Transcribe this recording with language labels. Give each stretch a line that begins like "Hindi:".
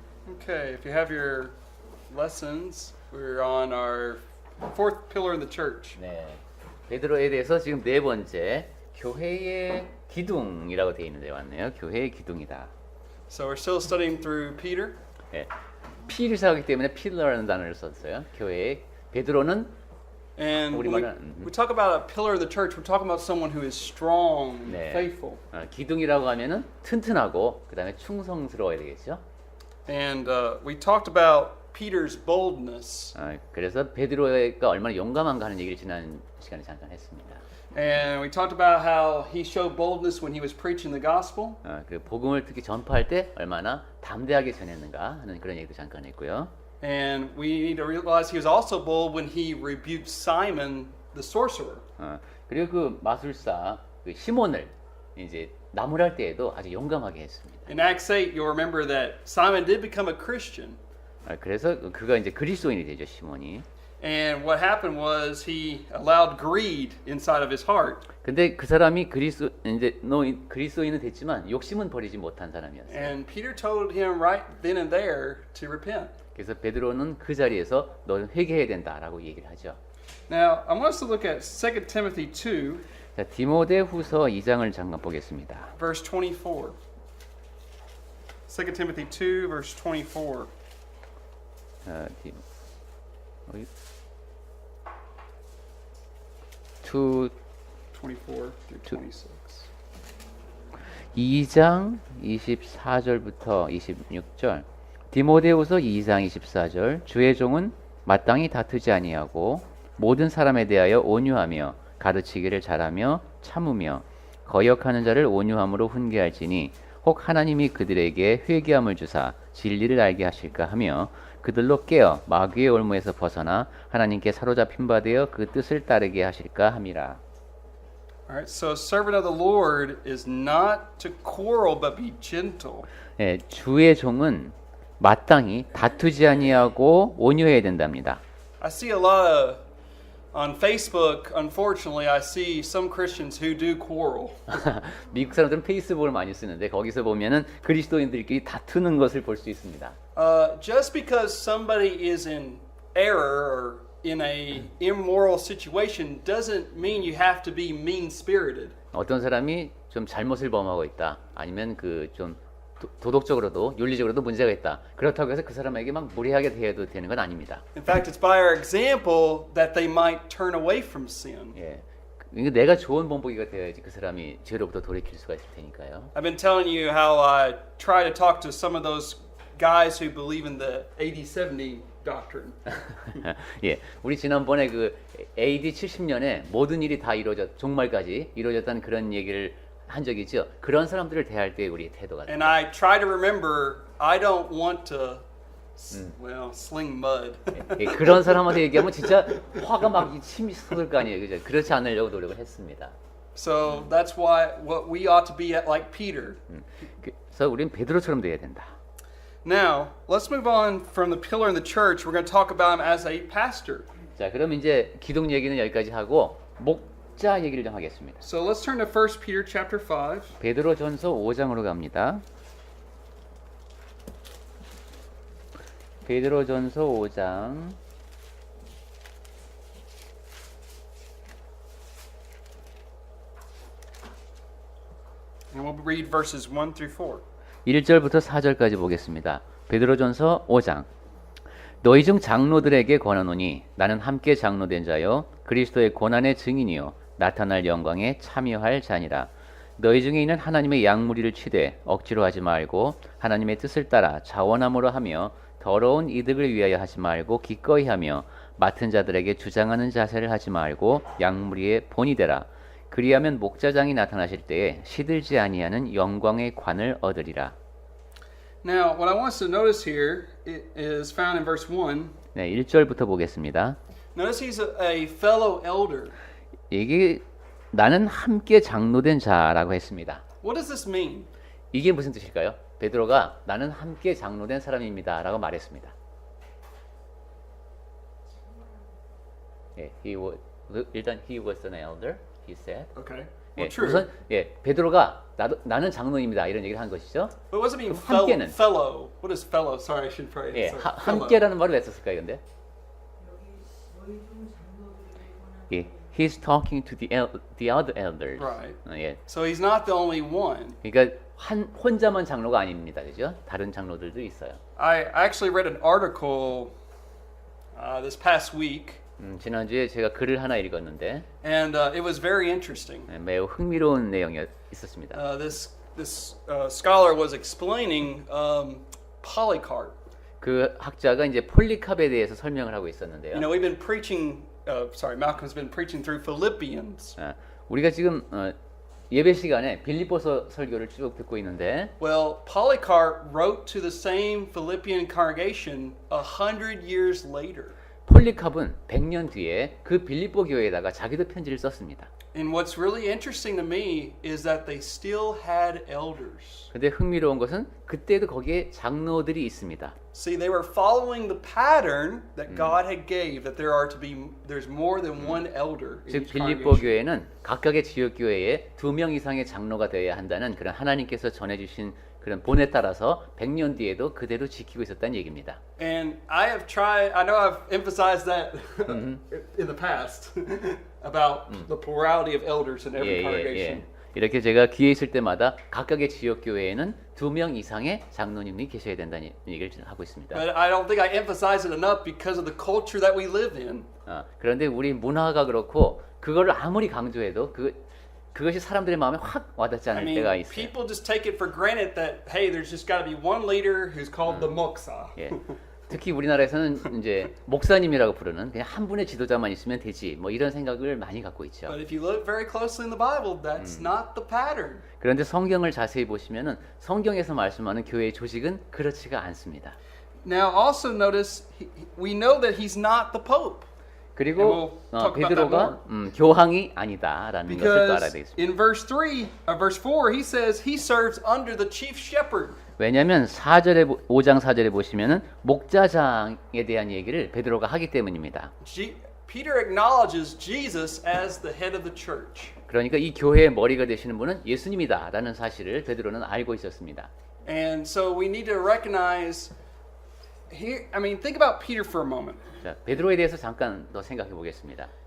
English: Okay, if you have your lessons, we're on our fourth pillar in the church.
Korean: 네. 베드로에 대해서 지금 네 번째 교회의 기둥이라고 되어 있는데 왔네요. 교회의 기둥이다.
English: So we're still studying through Peter.
Korean: 네. 필사하기 때문에 필러라는 단어를 썼어요. 교회의 베드로는
English: And when
Korean: 우리말은
English: we talk about a pillar of the church, we're talking about someone who is strong, and
Korean: 네.
English: faithful.
Korean: 기둥이라고 하면은 튼튼하고 그다음에 충성스러워야 되겠죠.
English: And we talked about Peter's boldness.
Korean: 그래서 베드로가 얼마나 용감한가 하는 얘기를 지난 시간에 잠깐 했습니다.
English: And we talked about how he showed boldness when he was preaching the gospel.
Korean: 그 복음을 특히 전파할 때 얼마나 담대하게 전했는가 하는 그런 얘기도 잠깐 했고요.
English: And we need to realize he was also bold when he rebuked Simon the sorcerer.
Korean: 그리고 그 마술사 그 시몬을 이제 나무랄 때에도 아주 용감하게 했습니다.
English: In Acts 8, you'll remember that Simon did become a Christian.
Korean: 그래서 그가 이제 그리스도인이 되죠, 시몬이.
English: And what happened was he allowed greed inside of his heart.
Korean: 근데 그 사람이 그리스도인은 됐지만 욕심은 버리지 못한 사람이었어요.
English: And Peter told him right then and there to repent.
Korean: 그래서 베드로는 그 자리에서 너는 회개해야 된다라고 얘기를 하죠.
English: Now, I want us to look at 2 Timothy 2,
Korean: 자, 디모데후서 2장을 잠깐 보겠습니다.
English: verse 24. 2 Timothy 2, verse 24.
Korean: 어이?
English: 2 24 through 26.
Korean: 2장 24절부터 26절. 디모데후서 2장 24절. 주의 종은 마땅히 다투지 아니하고 모든 사람에 대하여 온유하며 가르치기를 잘하며 참으며 거역하는 자를 온유함으로 훈계할지니 혹 하나님이 그들에게 회개함을 주사 진리를 알게 하실까 하며 그들로 깨어 마귀의 올무에서 벗어나 하나님께 사로잡힌 바 되어 그 뜻을 따르게 하실까 함이라.
English: All right, so a servant of the Lord is not to quarrel but be gentle.
Korean: 예, 주의 종은 마땅히 다투지 아니하고 온유해야 된답니다.
English: I see a lot of on Facebook, unfortunately, I see some Christians who do quarrel.
Korean: 미국 사람들은 페이스북을 많이 쓰는데 거기서 보면은 그리스도인들끼리 다투는 것을 볼 수 있습니다.
English: Just because somebody is in error or in a immoral situation doesn't mean you have to be mean-spirited.
Korean: 어떤 사람이 좀 잘못을 범하고 있다. 아니면 그 좀 도덕적으로도 윤리적으로도 문제가 있다. 그렇다고 해서 그 사람에게 막 무리하게 대해도 되는 건 아닙니다.
English: In fact, it's by our example that they might turn away from sin.
Korean: 예. 이게 내가 좋은 본보기가 되어야지 그 사람이 죄로부터 돌이킬 수가 있을 테니까요.
English: I've been telling you how I try to talk to some of those guys who believe in the 80-70 doctrine.
Korean: 예, 우리 지난번에 그 AD 70년에 모든 일이 다 종말까지 이루어졌다는 그런 얘기를 한 적이죠. 그런 사람들을 대할 때 우리의 태도가.
English: And I try to remember I don't want to, well, sling mud.
Korean: 예, 그런 사람한테 얘기하면 진짜 화가 막 침이 쏟을 거 아니에요, 그죠? 그렇지 않으려고 노력을 했습니다.
English: So that's why what we ought to be like Peter.
Korean: 그래서 우리는 베드로처럼 돼야 된다.
English: Now, let's move on from the pillar in the church. We're going to talk about him as a pastor.
Korean: 자, 그럼 이제 기둥 얘기는 여기까지 하고 목자 얘기를 좀 하겠습니다.
English: So let's turn to 1 Peter chapter 5.
Korean: 베드로전서 5장으로 갑니다. 베드로전서 5장
English: And we'll read verses 1 through 4.
Korean: 1절부터 4절까지 보겠습니다. 베드로전서 5장. 너희 중 장로들에게 권하노니 나는 함께 장로된 자요 그리스도의 고난의 증인이요 나타날 영광에 참여할 자니라. 너희 중에 있는 하나님의 양무리를 치되 억지로 하지 말고 하나님의 뜻을 따라 자원함으로 하며 더러운 이득을 위하여 하지 말고 기꺼이 하며 맡은 자들에게 주장하는 자세를 하지 말고 양무리의 본이 되라. 그리하면 목자장이 나타나실 때에 시들지 아니하는 영광의 관을 얻으리라.
English: Now, what I want us to notice here is found in verse 1.
Korean: 네, 1절부터 보겠습니다.
English: Notice he's a fellow elder.
Korean: 이게 나는 함께 장로된 자라고 했습니다.
English: What does this mean?
Korean: 이게 무슨 뜻일까요? 베드로가 나는 함께 장로된 사람입니다라고 말했습니다. 예, 일단
English: he was an elder. He said. Okay.
Korean: 예,
English: Well, true.
Korean: 우선 베드로가 나는 장로입니다 이런 얘기를 한 것이죠.
English: But what does it mean,
Korean: 함께는.
English: fellow? What is fellow? Sorry, I should pray.
Korean: 예,
English: Sorry, fellow.
Korean: 함께라는 말을 왜 썼을까요, 근데?
English: 예, he's talking to the other elders. Right.
Korean: 예,
English: So he's not the only one.
Korean: 그러니까 혼자만 장로가 아닙니다, 그죠? 다른 장로들도 있어요.
English: I actually read an article this past week,
Korean: 지난주에 제가 글을 하나 읽었는데
English: and it was very interesting.
Korean: 매우 흥미로운 내용이 있었습니다.
English: This scholar was explaining Polycarp.
Korean: 그 학자가 이제 폴리캅에 대해서 설명을 하고 있었는데요.
English: You know, we've been preaching. Malcolm's been preaching through Philippians.
Korean: 우리가 지금 예배 시간에 빌립보서 설교를 쭉 듣고 있는데,
English: Well, Polycarp wrote to the same Philippian congregation 100 years later.
Korean: 폴리캅은 100년 뒤에 그 빌립보 교회에다가 자기도 편지를 썼습니다.
English: And what's really interesting to me is that they still had elders.
Korean: 근데 흥미로운 것은 그때도 거기에 장로들이 있습니다.
English: See, they were following the pattern that God had gave, that there's more than one elder in
Korean: 즉
English: each
Korean: 빌립보
English: congregation.
Korean: 교회는 각각의 지역 교회에 2명 이상의 장로가 되어야 한다는 그런 하나님께서 전해주신 그런 본에 따라서 100년 뒤에도 그대로 지키고 있었다는 얘기입니다.
English: And I know I've emphasized that in the past about the plurality of elders in every congregation.
Korean: 이렇게 제가 기회 있을 때마다 각각의 지역 교회에는 2명 이상의 장로님이 계셔야 된다는 얘기를 하고 있습니다.
English: But I don't think I emphasize it enough because of the culture that we live in.
Korean: 그런데 우리 문화가 그렇고 그거를 아무리 강조해도 그것이 사람들의 마음에 확 와닿지
English: I
Korean: 않을
English: mean,
Korean: 때가 있어요.
English: people just take it for granted that hey, there's just got to be one leader who's called the moksa.
Korean: 예. 특히 우리나라에서는 이제 목사님이라고 부르는 그냥 한 분의 지도자만 있으면 되지 뭐 이런 생각을 많이 갖고 있죠.
English: But if you look very closely in the Bible, that's not the pattern.
Korean: 그런데 성경을 자세히 보시면은 성경에서 말씀하는 교회의 조직은 그렇지가 않습니다.
English: Now, also notice we know that he's not the Pope.
Korean: 그리고
English: And we'll talk about
Korean: 베드로가 교황이 아니다라는 것을 또 알아야
English: Because
Korean: 되겠습니다.
English: in verse 4, he says he serves under the chief shepherd.
Korean: 왜냐하면 5장 4절에 보시면은 목자장에 대한 얘기를 베드로가 하기 때문입니다.
English: Peter acknowledges Jesus as the head of the church.
Korean: 그러니까 이 교회의 머리가 되시는 분은 예수님이다라는 사실을 베드로는 알고 있었습니다.
English: And so we need to recognize here, think about Peter for a moment.
Korean: 자, 베드로에 대해서 잠깐 더 생각해 보겠습니다.